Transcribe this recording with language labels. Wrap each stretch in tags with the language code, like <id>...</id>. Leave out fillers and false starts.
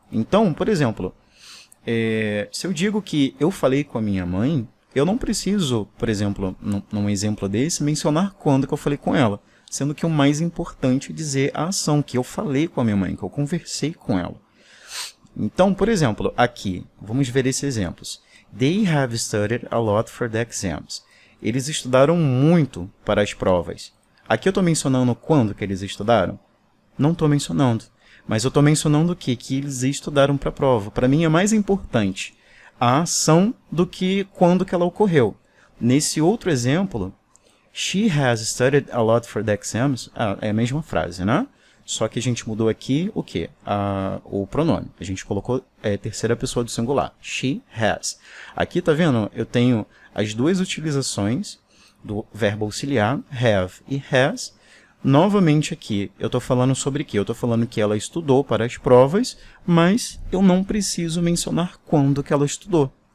<pt>Então, por exemplo, se eu digo que eu falei com a minha mãe, eu não preciso, por exemplo, num exemplo desse, mencionar quando que eu falei com ela, sendo que o mais importante é dizer a ação, que eu falei com a minha mãe, que eu conversei com ela. Então, por exemplo, aqui, vamos ver esses exemplos.</pt> <en>They have studied a lot for the exams.</en> <pt>Eles estudaram muito para as provas. Aqui eu estou mencionando quando que eles estudaram? Não estou mencionando. Mas eu estou mencionando o quê? Que eles estudaram para a prova. Para mim é mais importante a ação do que quando que ela ocorreu. Nesse outro exemplo,</pt> <en>she has studied a lot for the exams.</en> <pt>É a mesma frase, né? Só que a gente mudou aqui o quê? O pronome. A gente colocou terceira pessoa do singular.</pt> <en>She has.</en> <pt>Aqui, tá vendo? Eu tenho as duas utilizações do verbo auxiliar, have e has. Novamente aqui, eu estou falando sobre o quê? Eu estou falando que ela estudou para as provas, mas eu não preciso mencionar quando que ela estudou.</pt>